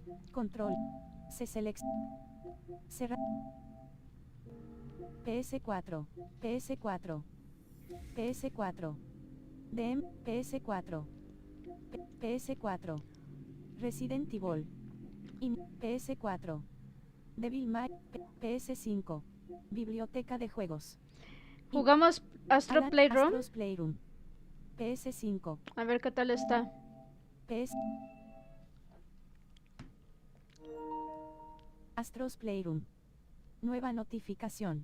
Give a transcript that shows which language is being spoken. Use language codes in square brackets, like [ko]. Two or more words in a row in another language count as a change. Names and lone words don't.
[es] Control. Se selecciona. Cerrar. PS4. PS4. PS4. DM. PS4. PS4. Resident Evil. PS4. Devil May. PS5. Biblioteca de juegos. Jugamos Astro Alan Playroom. Astro's Playroom. PS5. A ver qué tal está. PS. Astro's Playroom. Nueva notificación.